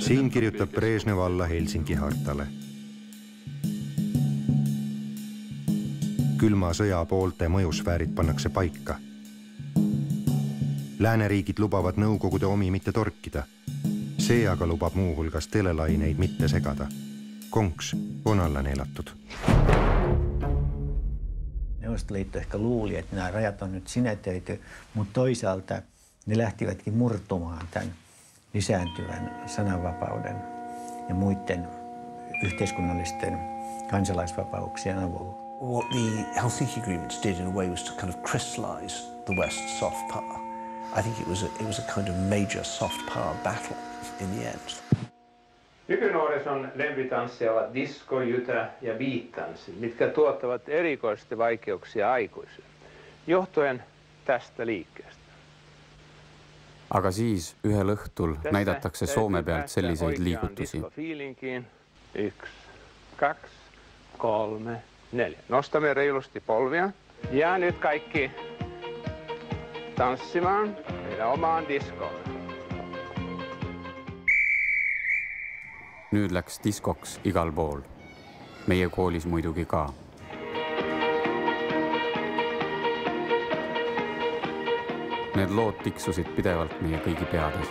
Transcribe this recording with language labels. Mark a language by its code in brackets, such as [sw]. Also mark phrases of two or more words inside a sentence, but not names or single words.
[et] Siin kirjutab Brežnev alla Helsingi hartale. Külma sõja poolte mõjusfäärid pannakse paika. Lääneriigid lubavad Nõukogude omi mitte torkida. See aga lubab muuhulgas telelaineid mitte segada. Konks on alla neelatud. [fi] Neuvostoliitto ehkä luuli, että nämä rajat on nyt sinetöity, mutta toisaalta ne lähtivätkin murtumaan tämän lisääntyvän sananvapauden ja muiden yhteiskunnallisten kansalaisvapauksien avulla. [en] What the Helsinki agreements did in a way was to kind of crystallize the West's soft power. I think it was a kind of major soft power battle in the end. [fi] Nykynuorison lempitanssia ovat disko, jytä ja beat-tanssi, mitkä tuottavat erikoisesti vaikeuksia aikuisille, johtuen tästä liikkeestä. [et] Aga siis ühel õhtul näidatakse Soome pealt selliseid liigutusi. [fi] 1, 2, 3, 4. Nostamme reilusti polvia. Ja nyt kaikki tanssimaan meidän omaan diskoon. [et] Nüüd läks diskoks igal pool. Meie koolis muidugi ka. Need lood tiksusid pidevalt meie kõigi peades.